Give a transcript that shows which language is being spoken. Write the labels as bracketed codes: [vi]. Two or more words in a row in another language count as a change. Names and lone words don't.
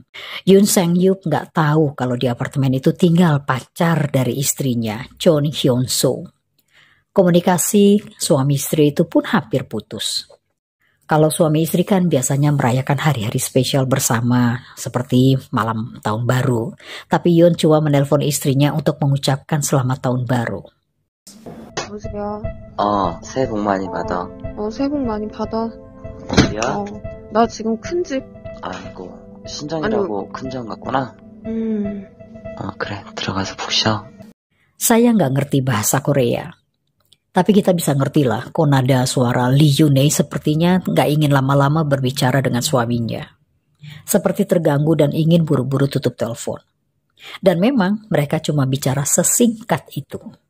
[id] Yoon Sang-yup gak tahu kalau di apartemen itu tinggal pacar dari istrinya, Chon Hyun-soo. Komunikasi suami istri itu pun hampir putus. Kalau suami istri kan biasanya merayakan hari-hari spesial bersama, seperti malam tahun baru. Tapi Yoon cuma menelpon istrinya untuk mengucapkan selamat tahun baru. [ko] 여보세요? 새해 복 많이 받아. 새해 복 많이 받아. 어디야? 나 지금 큰 집. 아이고, 신장이라고 큰 장 갔구나. 그래, 들어가서 푹 쉬어. [id] Saya nggak ngerti bahasa Korea. Tapi kita bisa ngerti lah, kok nada suara Lee Yoon sepertinya nggak ingin lama-lama berbicara dengan suaminya. Seperti terganggu dan ingin buru-buru tutup telepon. Dan memang mereka cuma bicara sesingkat itu.